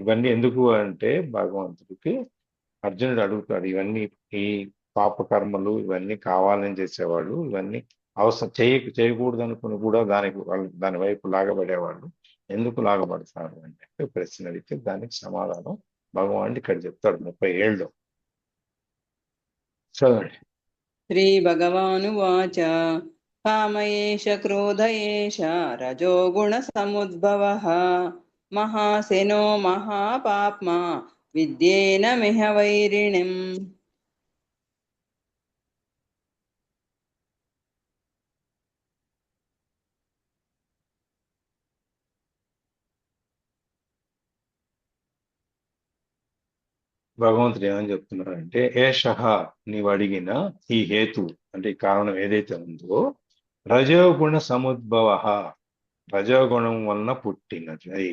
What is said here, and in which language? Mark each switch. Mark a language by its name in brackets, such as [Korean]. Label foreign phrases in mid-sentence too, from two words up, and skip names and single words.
[Telugu] ఇవన్నీ ఎందుకు అంటే భగవంతుడికి అర్జునుడు అడుగుతాడు, ఇవన్నీ ఈ పాపకర్మలు ఇవన్నీ కావాలని చేసేవాళ్ళు, ఇవన్నీ అవసరం చేయకూడదు అనుకుని కూడా దాని వైపు లాగబడేవాళ్ళు ఎందుకు లాగబడతారు అంటే ప్రశ్న అడిగితే దానికి సమాధానం భగవానుడు ఇక్కడ చెప్తాడు 30 ఏళ్ళలో. చదవండి. [Sanskrit] శ్రీ భగవానువాచ काम एष क्रोध एष रजोगुणसमुद्भवः महासेनो महापाप्मा विद्येनमिह वैरिणिम्. [Telugu] భగవంతుడు ఏమని చెప్తున్నారంటే, ఏషః నీవు అడిగిన ఈ హేతు అంటే ఈ కారణం ఏదైతే ఉందో, [Sanskrit] రజోగుణ సముద్భవ, [Telugu] రజోగుణం వలన పుట్టినది.